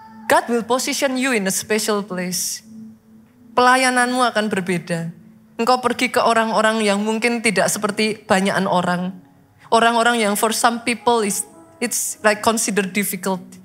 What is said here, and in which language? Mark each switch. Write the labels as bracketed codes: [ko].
[en] God will position you in a special place. [id] Pelayananmu akan berbeda. Engkau pergi ke orang-orang yang mungkin tidak seperti banyakan orang. Orang-orang yang [en] for some people it's like consider difficult.